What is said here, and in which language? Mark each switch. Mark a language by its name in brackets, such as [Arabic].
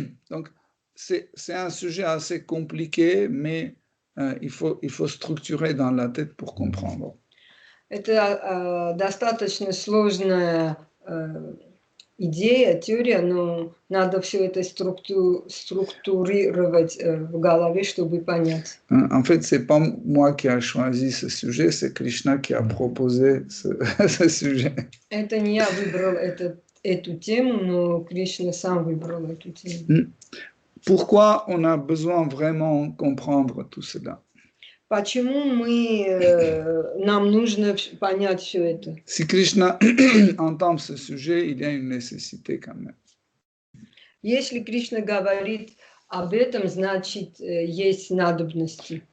[French] Donc, c'est un sujet assez compliqué, mais il faut structurer dans la tête pour comprendre. [Russian] Это достаточно сложная идея, теория, но надо все это структурировать в голове, чтобы понять. [French] En fait, c'est pas moi qui a choisi ce sujet, c'est Krishna qui a proposé ce sujet. [Russian] Это не я выбрал эту тему, но Кришна сам выбрал эту тему. [French] Pourquoi on a besoin vraiment de comprendre tout cela? [Russian] Почему нам нужно понять все это? [French] Si Krishna entend ce sujet, il y a une nécessité quand même. [Russian] Если Кришна говорит об этом, значит, есть надобности.